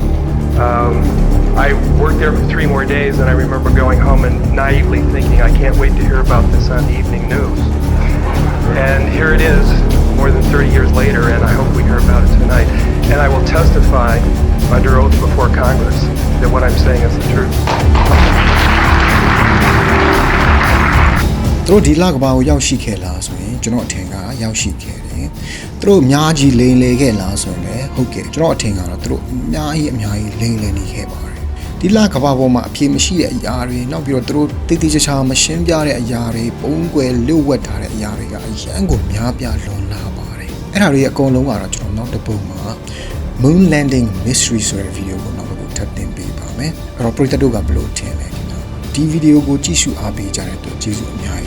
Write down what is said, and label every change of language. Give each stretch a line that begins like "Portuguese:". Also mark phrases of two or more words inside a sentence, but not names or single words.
English: I worked there for 3 more days, and I remember going home and naively thinking, I can't wait to hear about this on the evening news. And here it is, more than 30 years later, and I hope we hear about it tonight. And I will testify under oath before Congress that what I'm saying is the truth.
Burmese: သူတို့ဒီလကဘာကိုရောက်ရှိခဲ့လားဆိုရင်ကျွန်တော်အထင်ကရောက်ရှိခဲ့တယ်သူတို့အများကြီးလိမ်လည်ခဲ့ လားဆိုရင်လည်းဟုတ်ကဲ့ကျွန်တော်အထင်ကတော့သူတို့အများကြီးလိမ်လည်နေခဲ့ပါတယ်ဒီလကဘာပေါ်မှာအပြေမရှိတဲ့အရာတွေနောက်ပြီးတော့သူတို့တိတိကျကျမရှင်းပြတဲ့အရာတွေပုံကွယ်လျှို့ဝှက်ထားတဲ့အရာတွေကအရန်ကိုများပြားလွန်လာပါတယ်အဲ့ဒါတွေအကုန်လုံးကတော့ကျွန်တော်နောက်တစ်ပုံမှာ Moon Landing Mystery ဆိုတဲ့ဗီဒီယိုကိုနောက်တစ်ပုဒ်ထပ်တင်ပေးပါမယ်အဲ့တော့ပရိသတ်တို့ကဘယ်လိုထင်လဲဒီဗီဒီယိုကိုကြည့်ရှုအားပေးကြတဲ့အတွက်ကျေးဇူး